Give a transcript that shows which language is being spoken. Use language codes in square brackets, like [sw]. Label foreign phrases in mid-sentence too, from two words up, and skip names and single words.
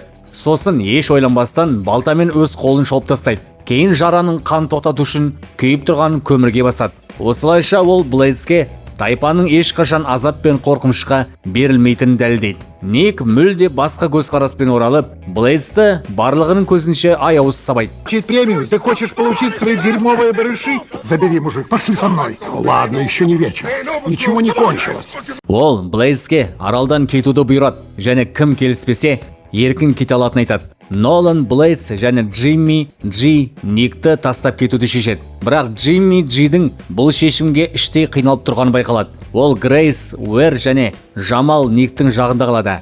[kk] Сосын еш ойланбастан балтамен өз қолын шолып тастайды. Кейін жараның қан тоқтату үшін күйіп тұрған көмірге басады. Осылайша ол Блейдске тайпаның ешқашан азап пен қорқынышқа берілмейтінін дәлелдейді. Ник мүлде басқа көзқараспен оралып, Блейдсті барлығының көзінше аяусыз сабайды. [ru] Премию, ты хочешь получить свои дерьмовые барыши? Забери, мужик, пошли со мной. Ладно, еще не вечер. Ничего не кончилось. [kk] Ол Блейдске аралдан кетуді бұйырады, және кім келіспесе еркін кете алатынын айтады. Нолан, Блейдс және Джимми Джи Никті тастап кетуді шешеді. Бірақ Джимми Джидің бұл шешімге іштей қиналып тұрғаны байқалады. Ол Грейс, Уэр және Жамал Никтің жағында қалады.